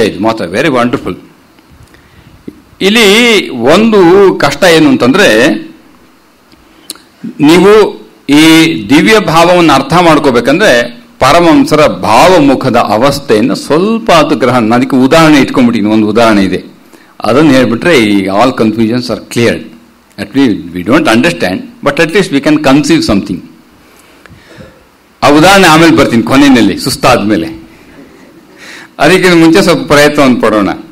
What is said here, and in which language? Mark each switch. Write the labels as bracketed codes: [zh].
[kn] ಇದು ಮಾತ್ರ [en] Very wonderful. [kn] ಇಲ್ಲಿ ಒಂದು ಕಷ್ಟ ಏನು ಅಂತಂದ್ರೆ, ನೀವು ಈ ದಿವ್ಯ ಭಾವವನ್ನು ಅರ್ಥ ಮಾಡ್ಕೋಬೇಕಂದ್ರೆ ಪರಮಹಂಸರ ಭಾವಮುಖದ ಅವಸ್ಥೆಯನ್ನು ಸ್ವಲ್ಪ ಅದು ಗ್ರಹಣ. ಅದಕ್ಕೆ ಉದಾಹರಣೆ ಇಟ್ಕೊಂಡ್ಬಿಟ್ಟಿನಿ, ಒಂದು ಉದಾಹರಣೆ ಇದೆ, ಅದನ್ನು ಹೇಳ್ಬಿಟ್ರೆ ಈ [en] All confusions are clear. At least we don't understand, but at least we can conceive something. [kn] ಆ ಉದಾಹರಣೆ ಆಮೇಲೆ ಬರ್ತೀನಿ ಕೊನೆಯಲ್ಲಿ, ಸುಸ್ತಾದ್ಮೇಲೆ. ಅದಕ್ಕೆ ಮುಂಚೆ ಸ್ವಲ್ಪ ಪ್ರಯತ್ನವನ್ನು ಪಡೋಣ.